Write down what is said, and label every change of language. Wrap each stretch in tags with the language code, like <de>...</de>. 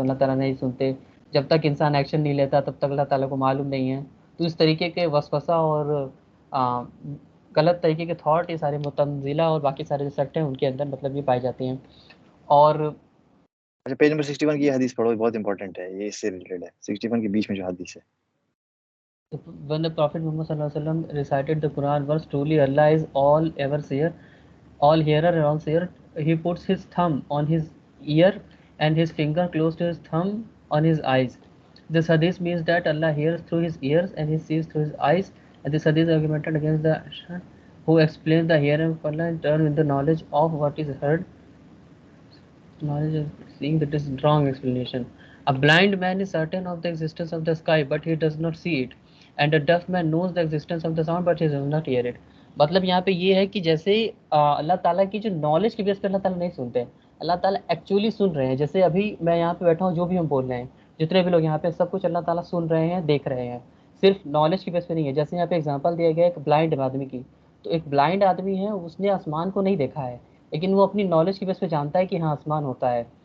<ur>تو اللہ تعالیٰ نہیں سنتے، جب تک انسان ایکشن نہیں لیتا تب تک اللہ تعالیٰ کو معلوم نہیں ہے. تو اس طریقے کے وسوسہ اور غلط طریقے کے تھاٹ یہ سارے متنزلہ اور باقی سارے جو سیکٹ ہیں ان کے اندر مطلب یہ پائی جاتی ہیں. اور اچھا پیج نمبر 61 کی یہ حدیث پڑھو، بہت امپورٹنٹ ہے، یہ اس سے ریلیٹڈ ہے. 61 کے بیچ میں جو حدیث ہے.</ur> <en>when the Prophet Muhammad sallallahu alaihi wasallam recited the Quran verse, truly Allah is all ever seer, all hearer and all seer, he puts his thumb on his ear and his finger close to his thumb on his eyes. This hadith means that Allah hears through his ears and he sees through his eyes, and this hadith argumented against the who explains the hearing of Allah in turn with the knowledge of what is heard. Knowledge of seeing, that is wrong explanation. A blind man is certain of the existence of the sky but he does not see it, and a deaf man knows the existence of the sound but he does not hear it.</en> <ur>مطلب یہاں پہ یہ ہے کہ جیسے اللہ تعالیٰ کی جو نالج کی بیس پہ اللہ تعالیٰ نہیں سنتے، اللہ تعالیٰ ایکچولی سن رہے ہیں. جیسے ابھی میں یہاں پہ بیٹھا ہوں، جو بھی ہم بول رہے ہیں، جتنے بھی لوگ یہاں پہ، سب کچھ اللہ تعالیٰ سن رہے ہیں، دیکھ رہے ہیں، صرف نالج کی بیس پہ نہیں ہے. جیسے یہاں پہ اگزامپل دیا گیا ایک بلائنڈ آدمی کی، تو ایک بلائنڈ آدمی ہے، اس نے آسمان کو نہیں دیکھا ہے لیکن وہ اپنی نالج کی بیس پہ جانتا ہے کہ ہاں آسمان ہوتا ہے.</ur>